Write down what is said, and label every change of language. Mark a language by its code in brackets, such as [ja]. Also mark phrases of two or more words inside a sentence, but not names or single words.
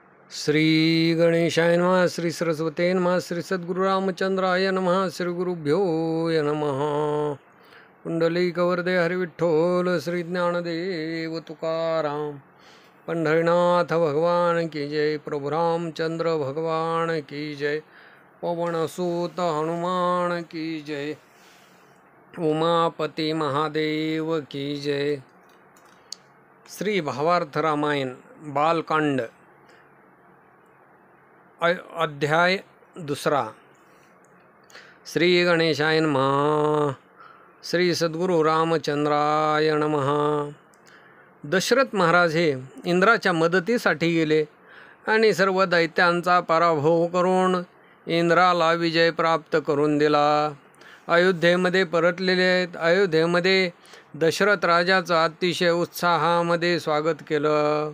[sa] श्री गणेशाय नमः. श्री सरस्वते नमः. श्री सद्गुरु रामचंद्राय नमः. श्री गुरुभ्यो नमः. [mr] पुंडलिकवरदे हरिविठ्ठल. [hi] श्री ज्ञानदेव तुकाराम. पंढरीनाथ भगवान की जय. प्रभु रामचंद्र भगवान की जय. पवनसूत हनुमान की जय. उमापती महादेव की जय. [mr] श्री भावार्थ रामायण बालकांड अध्याय 2. [sa] श्री गणेशाय नमः. श्री सद्गुरु रामचंद्राय नमः. [mr] दशरथ महाराज हे इंद्राच्या मदतीसाठी गेले आणि सर्व दैत्यांचा पराभव करून इंद्राला विजय प्राप्त करून दिला. अयोध्येमध्ये परतलेले आहेत. अयोध्येमध्ये दशरथ राजाचं अतिशय उत्साहामध्ये स्वागत केलं.